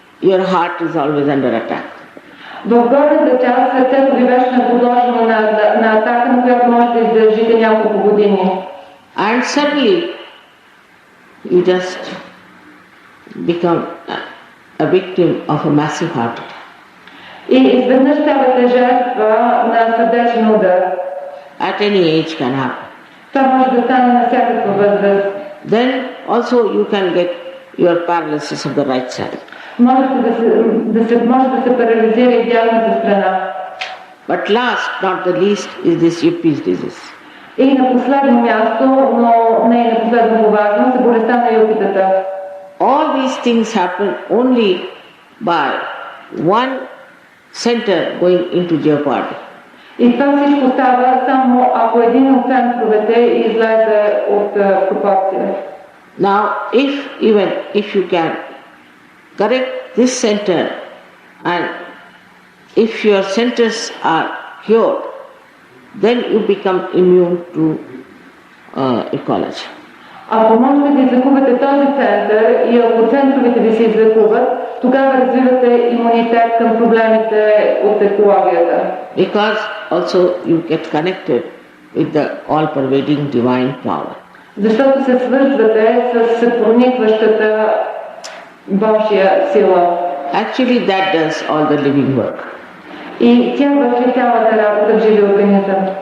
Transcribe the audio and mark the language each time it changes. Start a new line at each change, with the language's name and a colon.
English: Your heart is always under attack.
Bulgarian: В горната част сърцето ви беше подложено на атака, на която може да издържите няколко години.
English: And suddenly you just become a victim of a massive heart attack.
Bulgarian: И изведнъж ставате жертва на сърдечен удар.
English: At any age can happen.
Bulgarian: Това може да стане на всякаква възраст.
English: Then also you can get your paralysis of the right side.
Bulgarian: Може да се парализира и дясната страна.
English: But last, not the least, is this Yuppies disease.
Bulgarian: И на последно място, но не и на последно по важност, е болестта на юпитата.
English: All these things happen only by one center going into jeopardy.
Bulgarian: И това всичко става само ако един от центровете излезе от пропорция.
English: Now, if you can correct this center, and if your centers are cured, then you become immune to ecology.
Bulgarian: Ако можете да излекувате този център и ако центровете ви се излекуват, тогава развивате имунитет към проблемите от екологията.
English: Because also you get connected with the all-pervading divine power.
Bulgarian: Защото се свързвате с проникващата Божия сила.
English: Actually, that does all the living work.
Bulgarian: И тя върши цялата работа в живия организъм.